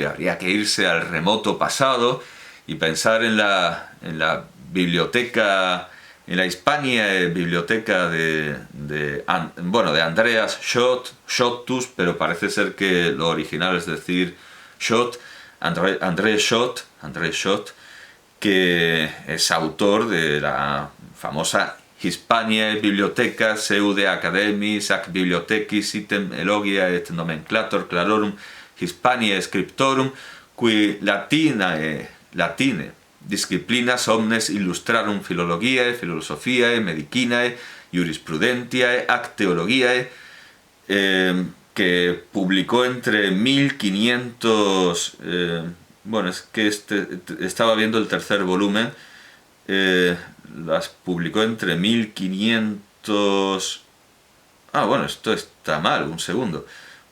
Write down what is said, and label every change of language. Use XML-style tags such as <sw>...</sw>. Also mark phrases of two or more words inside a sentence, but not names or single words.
<es>Habría que irse al remoto pasado y pensar en la biblioteca, en la Hispania biblioteca de Andreas Schottus, pero parece ser que lo original es decir Schott, André Schott, que es autor de la famosa Hispaniae</es> <la>Bibliotheca Seude Academis ac Bibliothecis item elogia et nomenclator clarorum Hispaniae Scriptorum qui latine disciplinas omnes illustrarum philologiae, philosophiae, medicinae, jurisprudentiae, ac theologiae,</la> <es>que publicó entre 1500... es que estaba viendo el tercer volumen, las publicó entre 1500... esto está mal, un segundo.</es>